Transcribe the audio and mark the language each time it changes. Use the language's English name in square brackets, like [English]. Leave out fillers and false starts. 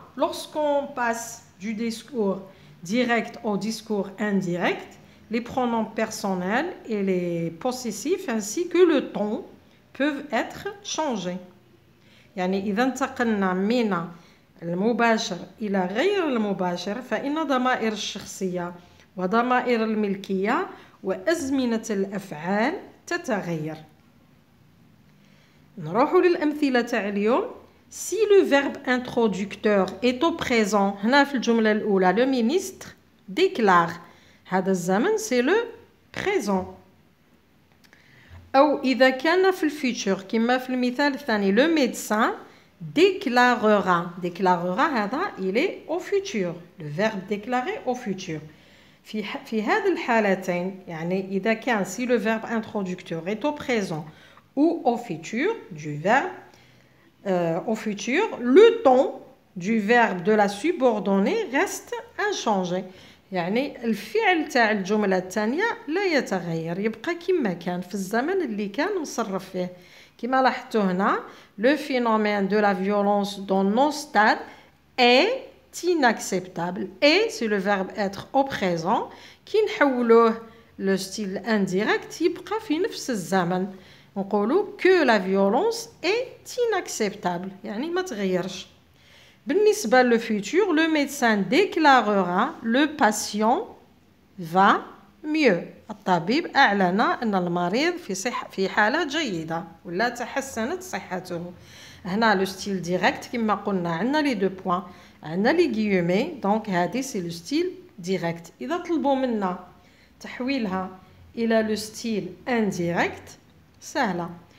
[French] lorsqu'on passe du discours direct au discours indirect, les pronoms personnels et les possessifs ainsi que le ton peuvent être changés. [Arabic] يعني إذا انتقلنا من المباشر إلى غير المباشر فإن ضمائر الشخصية وضمائر الملكية وأزمنة الأفعال تتغير. نروح للأمثلة تاع اليوم. [French] si le verbe introducteur est au présent [Arabic] هنا في الجملة الأولى [French] le ministre déclare [Arabic] هذا الزمن [French] c'est le présent. [Arabic] أو إذا كان في الفيتور كما في المثال الثاني [French] le médecin déclarera [Arabic] هذا [French] il est au futur. le verbe déclarer au futur. [Arabic] في هذه الحالتين يعني إذا كان [French] si le verbe introducteur est au présent ou au futur du verbe au futur, le ton du verbe de la subordonnée reste inchangé. [Arabic] يعني الفعل تاع الجملة الثانية لا يتغير يبقى كما كان في الزمن اللي كان مصرف فيه. كما لاحظتوا هنا [French] le phénomène de la violence dans nos stades est inacceptable. et c'est le verbe être au présent [Arabic] كي نحولوه [French] le style indirect [Arabic] يبقى في نفس الزمن. نقولوا [French] que la violence est inacceptable [Arabic] يعني ما تغيرش. بالنسبة للفيتور [French] le médecin déclarera le patient va mieux. [Arabic] الطبيب أعلن أن المريض في حالة جيدة ولا تحسنت صحته. هنا [French] لو ستيل ديريكت [Arabic] كما قلنا عندنا [French] لي دو بوين [Arabic] عندنا [French] لي غيومي [Arabic] دونك هذه [French] سي لو ستيل ديريكت. [Arabic] إذا طلبوا منا تحويلها إلى [French] لو ستيل انديريكت [Arabic] سهلة.